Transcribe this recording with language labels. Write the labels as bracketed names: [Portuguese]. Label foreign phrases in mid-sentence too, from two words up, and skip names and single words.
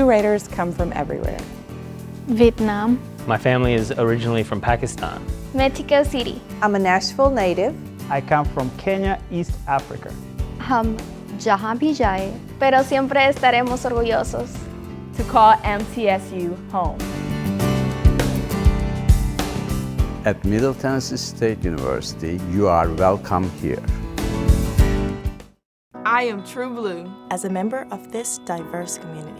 [English] Raiders come from everywhere. Vietnam, My family is originally from Pakistan. Mexico City. I'm a Nashville native. I come from Kenya, East Africa. [Hindi] हम जहाँ भी जाए, [Spanish] pero siempre estaremos orgullosos. [English] To call MTSU home. At Middle Tennessee State University, you are welcome here. I am True Blue. As a member of this diverse community,